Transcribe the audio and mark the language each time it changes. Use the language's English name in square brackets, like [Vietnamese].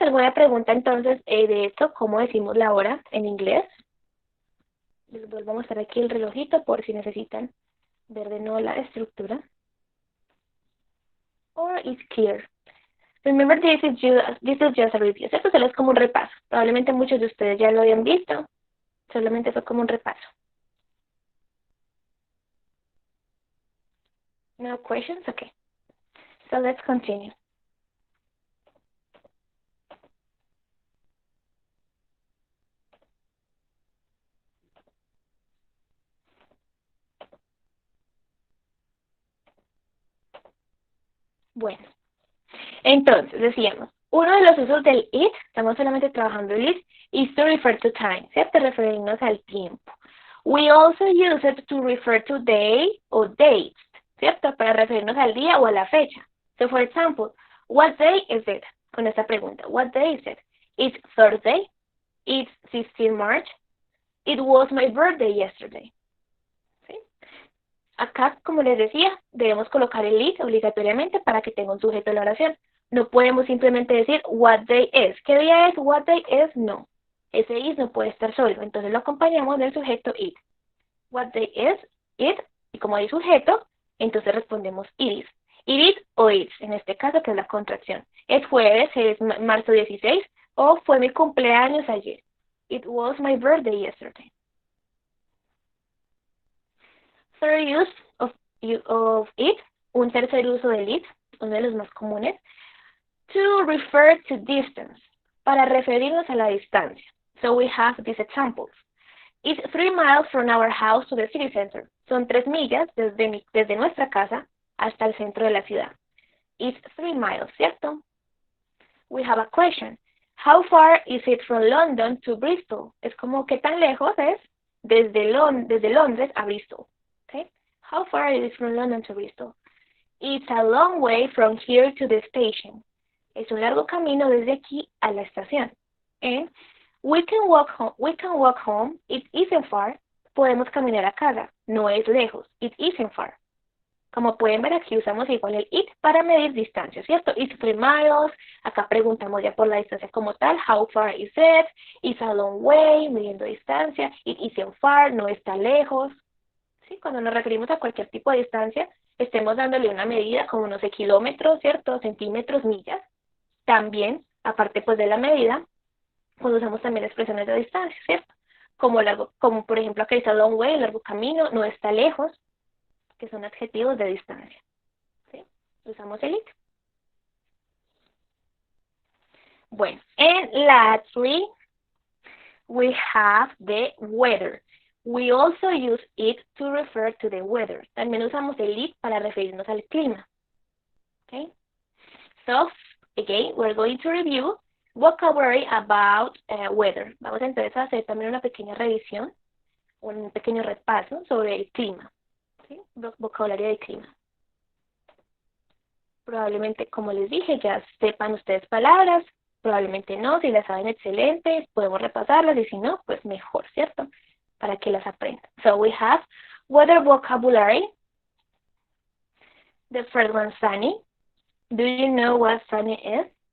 [Spanish] ¿Alguna pregunta entonces de esto? ¿Cómo decimos la hora en inglés? Les vuelvo a mostrar aquí el relojito por si necesitan ver de nuevo la estructura. [English] Or it's clear. Remember, this is just a review. [Spanish] Esto solo es como un repaso. Probablemente muchos de ustedes ya lo habían visto. Solamente fue como un repaso. [English] No questions? Okay. So let's continue. [Spanish] Bueno, entonces decíamos, uno de los usos del it, estamos solamente trabajando el it, [English] is to refer to time, [Spanish] ¿cierto? Referirnos al tiempo. [English] We also use it to refer to day or dates, [Spanish] ¿cierto? Para referirnos al día o a la fecha. [English] So, for example, what day is it? [Spanish] Con esta pregunta, [English] what day is it? It's Thursday. It's 16 March. It was my birthday yesterday. [Spanish] ¿Sí? Acá, como les decía, debemos colocar el it obligatoriamente para que tenga un sujeto de la oración. No podemos simplemente decir what day is. ¿Qué día es? [English] What day is? No. [Spanish] Ese is no puede estar solo. Entonces lo acompañamos del sujeto it. [English] What day is it? [Spanish] Y como hay sujeto, entonces respondemos it is. It is o it's, en este caso que es la contracción. Es jueves, es marzo 16, o fue mi cumpleaños ayer. [English] It was my birthday yesterday. Third use of it, [Spanish] un tercer uso del it, uno de los más comunes, [English] to refer to distance, [Spanish] para referirnos a la distancia. [English] So we have these examples. It's 3 miles from our house to the city center. [Spanish] Son 3 millas desde nuestra casa hasta el centro de la ciudad. [English] It's 3 miles, [Spanish] ¿cierto? [English] We have a question. How far is it from London to Bristol? [Spanish] Es como, ¿qué tan lejos es desde Londres a Bristol? [English] Okay? How far is it from London to Bristol? It's a long way from here to the station. [Spanish] Es un largo camino desde aquí a la estación. [English] And we can walk home. It isn't far. [Spanish] Podemos caminar a casa. No es lejos. [English] It isn't far. [Spanish] Como pueden ver, aquí usamos igual el it para medir distancia, ¿cierto? [English] It's 3 miles. [Spanish] Acá preguntamos ya por la distancia como tal. [English] How far is it? It's a long way, [Spanish] midiendo distancia. [English] It isn't far, [Spanish] no está lejos. ¿Sí? Cuando nos referimos a cualquier tipo de distancia, estemos dándole una medida como, no sé, kilómetros, ¿cierto? Centímetros, millas. También, aparte pues de la medida, pues usamos también expresiones de distancia, ¿cierto? Como por ejemplo acá dice [English] a long way, [Spanish] largo camino, no está lejos, que son adjetivos de distancia. ¿Sí? Usamos el it. Bueno, [English] and lastly, we have the weather. We also use it to refer to the weather. [Spanish] También usamos el it para referirnos al clima. [English] Okay? So, again, we're going to review vocabulary about weather. [Spanish] Vamos entonces a hacer también una pequeña revisión, un pequeño repaso sobre el clima. ¿Sí? Vocabulario del clima. Probablemente, como les dije, ya sepan ustedes palabras, probablemente no, si las saben excelentes, podemos repasarlas, y si no, pues mejor, ¿cierto? Para que las aprendan. [English] So we have weather vocabulary. The first one, sunny. Do you know what sunny is?